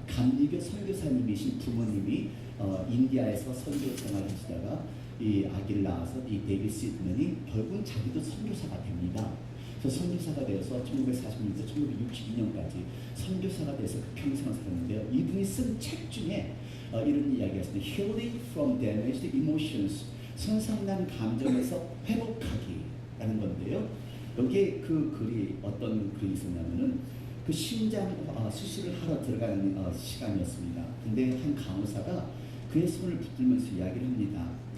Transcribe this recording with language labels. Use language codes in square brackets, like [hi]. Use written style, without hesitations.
[ko] 감리교 선교사님이신 부모님이 인디아에서 선교 생활을 하시다가 이 아기를 낳아서 이 데이빗 시먼이 결국은 자기도 선교사가 됩니다. 저 선교사가 되어서 1940년부터 1962년까지 선교사가 돼서 그 평생을 살았는데요. 이분이 쓴 책 중에 이런 이야기가 있습니다. [en] Healing from damaged emotions. [ko] 손상난 감정에서 회복하기라는 건데요. 여기에 그 글이 어떤 글이 있었냐면은 그 심장 수술을 하러 들어가는 시간이었습니다. 근데 한 간호사가 그의 손을 붙들면서 이야기를 합니다.